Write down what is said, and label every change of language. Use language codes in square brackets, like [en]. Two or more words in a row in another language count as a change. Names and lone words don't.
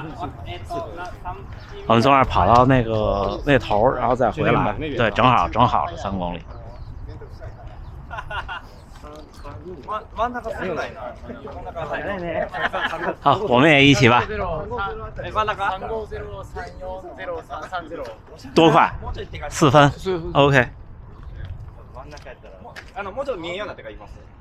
[zh] 我们从那儿跑到那头，然后再回来，对，正好是3公里。好，我们也一起吧。多快？4 分。OK。 [ja] もうちょっと見えんようになってから言います。